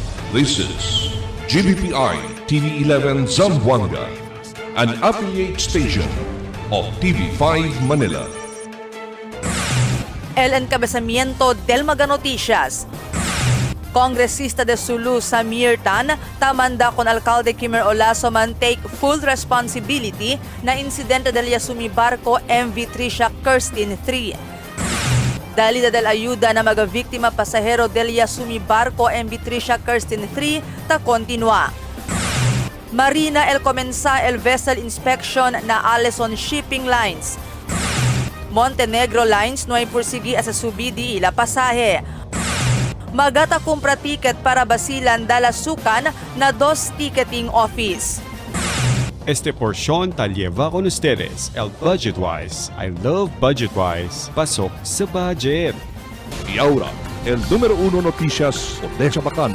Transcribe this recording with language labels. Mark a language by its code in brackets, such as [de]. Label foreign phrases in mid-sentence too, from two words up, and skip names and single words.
[en] This is GBPI TV11 Zamboanga, an affiliate station of TV5 Manila. [cbk] El encabezamiento del Mega Noticias. Congresista de Sulu Samir Tan tamanda con alcalde Kimer Olaso man [en] take full responsibility [cbk] na insidente del Yasumi Barco MV Trisha Kirsten 3. Dalida del ayuda na mga biktima pasahero del Yasumi Barco MV Trisha Kirsten 3 ta continua. Marina el comenza el [en] vessel inspection [cbk] na Allison Shipping Lines. Montenegro Lines no ay pursigi sa subidi ila pasahe. Magata kumpra ticket para Basilan Dalasukan na 2 ticketing office. Este porción tal lleva con ustedes el Budgetwise. [en] I love Budgetwise. [tl] Pasok sa budget. [cbk] Y ahora, el número 1 noticias de Chabacano.